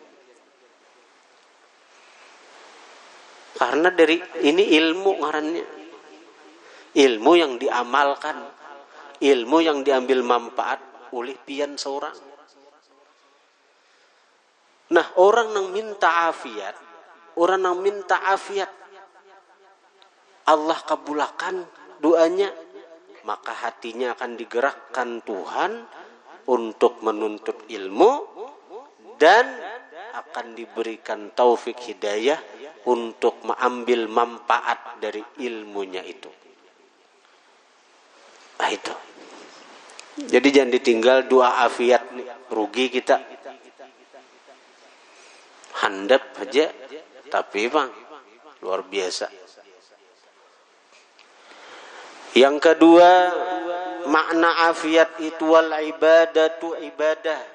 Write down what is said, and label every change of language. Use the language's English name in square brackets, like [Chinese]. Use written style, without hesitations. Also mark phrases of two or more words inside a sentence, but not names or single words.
[Indonesian] Karena dari ini ilmu ngarannya. Ilmu yang diamalkan. Ilmu yang diambil manfaat oleh pian seorang. Nah, orang yang minta afiat, Allah kabulkan doanya, maka hatinya akan digerakkan Tuhan untuk menuntut ilmu dan akan diberikan taufik hidayah untuk mengambil manfaat dari ilmunya itu. Nah itu. Jadi jangan ditinggal dua afiat nih, rugi kita. Handap aja, tapi bang luar biasa. Yang kedua, makna afiat itu [Arabic] والعبادة [Indonesian] ibadah.